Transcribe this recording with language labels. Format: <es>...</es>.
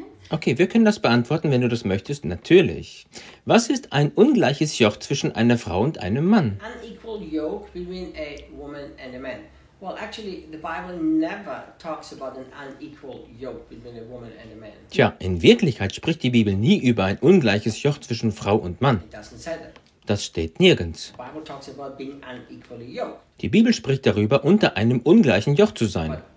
<de>Okay, wir können das beantworten, wenn du das möchtest. Natürlich. Was ist ein ungleiches Joch zwischen einer Frau und einem Mann?</de> <en>Unequal yoke between a woman and a man. Well, actually, the Bible never talks about an unequal yoke between a woman and a man.</en> <de>Tja, in Wirklichkeit spricht die Bibel nie über ein ungleiches Joch zwischen Frau und Mann.</de> <en>It doesn't say that.</en> <de>Das steht nirgends.</de> <en>The Bible talks about being unequally yoked.</en> <de>Die Bibel spricht darüber, unter einem ungleichen Joch zu sein.</de>